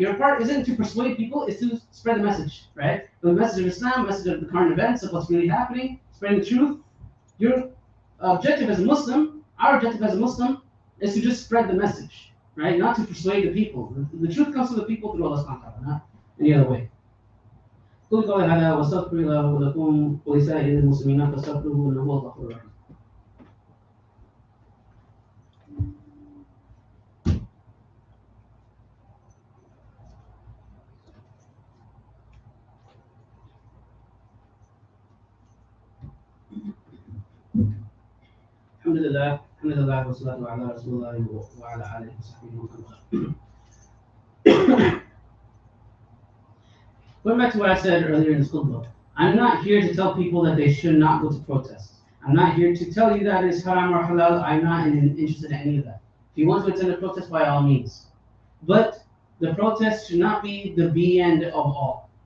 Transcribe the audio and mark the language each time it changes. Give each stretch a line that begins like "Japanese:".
English: Your part isn't to persuade people, it's to spread the message, right? The message of Islam, message of the current events, of what's really happening, spreading the truth. Your objective as a Muslim, our objective as a Muslim, is to just spread the message, right? Not to persuade the people. The truth comes to the people through Allah subhanahu wa ta'ala, not any other way.
Arabic: قل قولي هذا واستغفر الله ولكم ولسائر المسلمين فاستغفروه انه هو الغفور الرحيم. الحمد لله والصلاة على رسول الله وعلى آله وصحبه ومن والاه.
English: Going back to what I said earlier in this book, I'm not here to tell people that they should not go to protests. I'm not here to tell you that it's haram or halal. I'm not interested in any of that. If you want to attend a protest, by all means. But the protest should not be the be end of all.